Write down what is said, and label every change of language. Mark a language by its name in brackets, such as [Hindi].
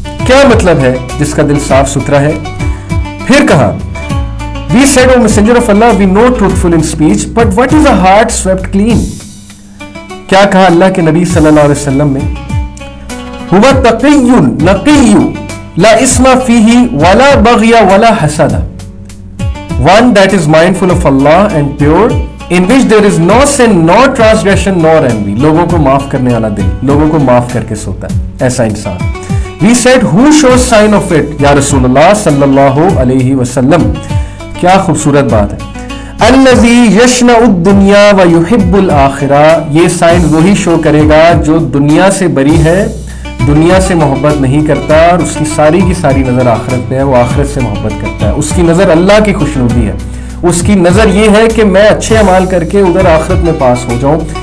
[Urdu] کیا مطلب ہے جس کا دل صاف ستھرا ہے؟ پھر کہا, [English] We said, O Messenger of Allah, we know truthful in speech, but what is a heart swept clean? [Urdu] کیا کہا اللہ کے نبی صلی اللہ علیہ وسلم نے؟ [Arabic] هو تقی نقی لا اسم فیہ ولا بغی ولا حسد, [English] one that is mindful of Allah and pure, in which there is no sin, no transgression, nor envy. [Urdu] لوگوں کو معاف کرنے والا دل, لوگوں کو معاف کر کے سوتا ہے, ایسا انسان. [English] We said, who shows sign of it? [Urdu] یا رسول اللہ صلی اللہ علیہ وسلم, کیا خوبصورت بات ہے. [Arabic] الذی یشنع الدنیا ویحب الآخرہ, [Urdu] یہ سائن وہی شو کرے گا جو دنیا سے بری ہے, دنیا سے محبت نہیں کرتا, اور اس کی ساری نظر آخرت پہ ہے, وہ آخرت سے محبت کرتا ہے, اس کی نظر اللہ کی خوشنودی ہے, اس کی نظر یہ ہے کہ میں اچھے اعمال کر کے ادھر آخرت میں پاس ہو جاؤں.